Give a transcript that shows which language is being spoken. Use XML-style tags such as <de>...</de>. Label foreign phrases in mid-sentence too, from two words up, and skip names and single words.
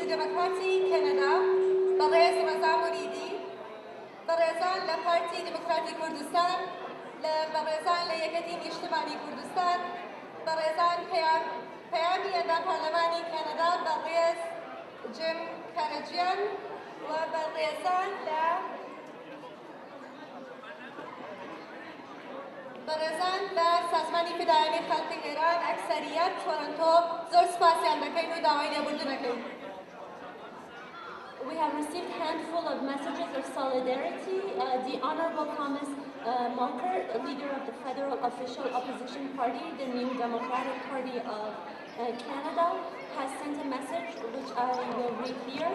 <ckb>دموکراتی کەنەدا بەڕێز ڕەزا موریدی، بەڕێزان لە پارتی دموکراتی کوردستان، لە بەڕێزان لە یەکەتی نیشتیمانی کوردستان، بەڕێزان پەیامی ئەندام پارلەمانی کەنەدا بەڕێز جیم کارەجیان و بەڕێزان لە سازمانی فدایانی خەڵکی ئێران ئەکسەریەت تورنتۆ زۆر سپاسیان دەکەین و داوای لێبوردنەکەین.</ckb> <en>We have received a handful of messages of solidarity. The Honorable Thomas Mulcair, leader of the federal official opposition party, the New Democratic Party of Canada, has sent a message which I will read here.</en>